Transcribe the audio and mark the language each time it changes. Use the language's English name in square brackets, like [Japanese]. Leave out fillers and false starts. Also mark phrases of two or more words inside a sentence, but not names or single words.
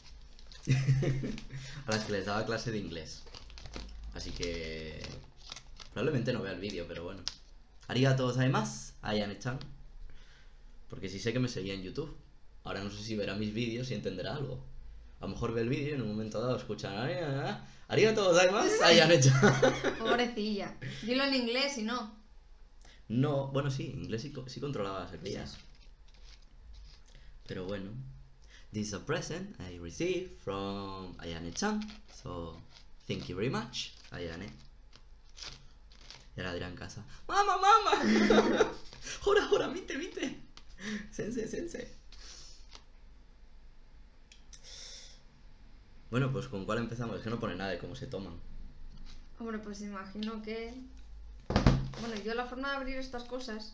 [Spanish] A las que les daba clase de inglés. Así que... probablemente no vea el vídeo, pero bueno. [Japanese] ありがとうございます, Ayane-chan. [Spanish] Porque sí sé que me seguía en YouTube. Ahora no sé si verá mis vídeos y entenderá algo. A lo mejor ve el vídeo y en un momento dado escuchan [Japanese] ありがとうございます, [Spanish] Ayane-chan. Pobrecilla. Dilo en inglés y no. No, bueno, sí, inglés sí controlaba las crías. Pero bueno. [English] This is a present I received from Ayane-chan. So, thank you very much, Ayane. [Spanish] Y ahora dirá en casa: ¡Mamá, mamá! [Japanese] ほら、ほら、見て、見て!先生、先生! [Spanish] Bueno, pues ¿con cuál empezamos? Es que no pone nada de cómo se toman. Hombre, pues imagino que... Bueno, yo la forma de abrir estas cosas...